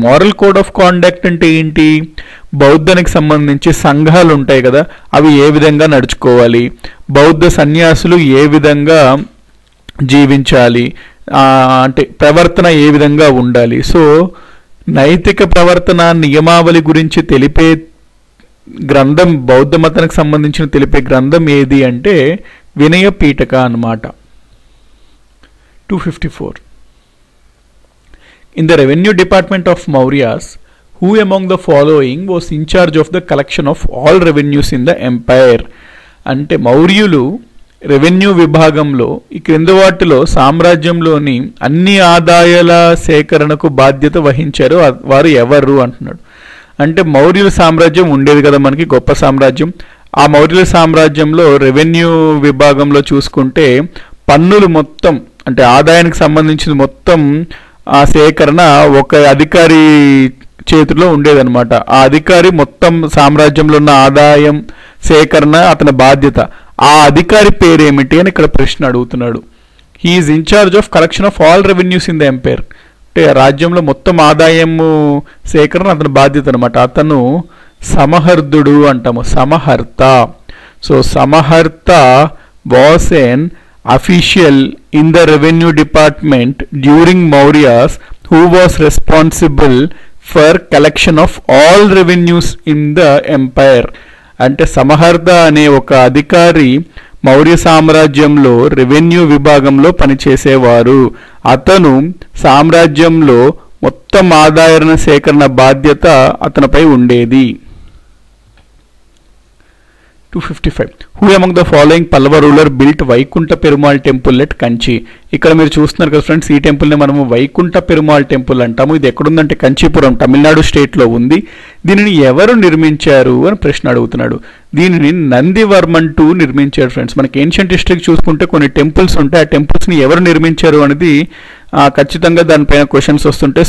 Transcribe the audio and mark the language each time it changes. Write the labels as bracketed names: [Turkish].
[Telugu] Moral code of conduct అంటే ఏంటి? బౌద్ధానికి సంబంధించి సంఘాలు ఉంటాయి కదా, అవి ఏ విధంగా నడుచుకోవాలి, బౌద్ధ సన్యాసులు ఏ విధంగా జీవించాలి, అంటే ప్రవర్తన ఏ విధంగా ఉండాలి. సో నైతిక ప్రవర్తన నియమావళి గురించి తెలిపే గ్రంథం, బౌద్ధ మతానికి సంబంధించిన తెలిపే గ్రంథం ఏది అంటే వినయ పీఠిక అన్నమాట. [English] 254, in the revenue department of Mauryas, who among the following was in charge of the collection of all revenues in the empire? [Telugu] అంటే మౌర్యులు రెవెన్యూ విభాగంలో ఈ క్రింది వాటిలో సామ్రాజ్యంలోని అన్ని ఆదాయాల సేకరణకు బాధ్యత వహించారు వారు ఎవరు అంటున్నాడు. అంటే మౌర్యుల సామ్రాజ్యం ఉండేది కదా మనకి, గొప్ప సామ్రాజ్యం. ఆ మౌర్యుల సామ్రాజ్యంలో రెవెన్యూ విభాగంలో చూసుకుంటే పన్నులు మొత్తం అంటే ఆదాయానికి సంబంధించిన మొత్తం ఆ సేకరణ ఒక అధికారి చేతిలో ఉండేదన్నమాట. ఆ అధికారి మొత్తం సామ్రాజ్యంలో ఉన్న ఆదాయం సేకరణ అతని బాధ్యత. ఆ అధికారి పేరేమిటి అని ఇక్కడ ప్రశ్న అడుగుతున్నాడు. [English] He is in charge of collection of all revenues in the empire. [Telugu] అంటే రాజ్యంలో మొత్తం ఆదాయము సేకరణ అతని బాధ్యత అనమాట. అతను సమహర్తుడు అంటాము, సమహర్త. [English] So సమహర్త was an official in the revenue department during Mauryas who was responsible for collection of all revenues in the empire. [Telugu] అంటే సమహర్ద అనే ఒక అధికారి మౌర్య సామ్రాజ్యంలో రెవెన్యూ విభాగంలో పనిచేసేవారు. అతను సామ్రాజ్యంలో మొత్తం ఆదాయ సేకరణ బాధ్యత అతనిపై ఉండేది. 255. [English] Who among the following Pallava ruler built Vaikunta Perumal temple at Kanchi? [Telugu] ఇక్కడ మీరు చూస్తున్నారు కదా ఫ్రెండ్స్, ఈ టెంపుల్ని మనము వైకుంఠ పెరుమాళ్ టెంపుల్ అంటాము. ఇది ఎక్కడుందంటే కంచీపురం, తమిళనాడు స్టేట్లో ఉంది. దీనిని ఎవరు నిర్మించారు అని ప్రశ్న అడుగుతున్నాడు. దీనిని నందివర్మన్ II నిర్మించారు ఫ్రెండ్స్. మనకి ఏన్షియంట్ హిస్టరీ చూసుకుంటే కొన్ని టెంపుల్స్ ఉంటాయి. ఆ టెంపుల్స్ని ఎవరు నిర్మించారు అనేది ఖచ్చితంగా దానిపైన క్వశ్చన్స్ వస్తుంటాయి.